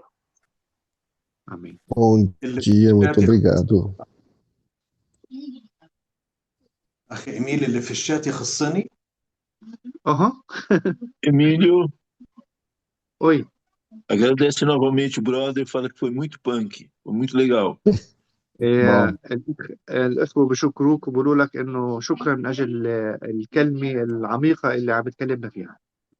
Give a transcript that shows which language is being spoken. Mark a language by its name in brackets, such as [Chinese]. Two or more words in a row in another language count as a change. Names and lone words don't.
[Portuguese] Amém. Bom dia, muito obrigado. [Arabic] أخي إيميل اللي في الشات يخصني. [Portuguese] Emílio, Oi. agradece novamente o brother, fala que foi muito punk, foi muito legal. [Arabic] الأخوة بشكروك وبقولوا لك إنه شكرا من أجل الكلمة العميقة اللي عم تكلمنا فيها.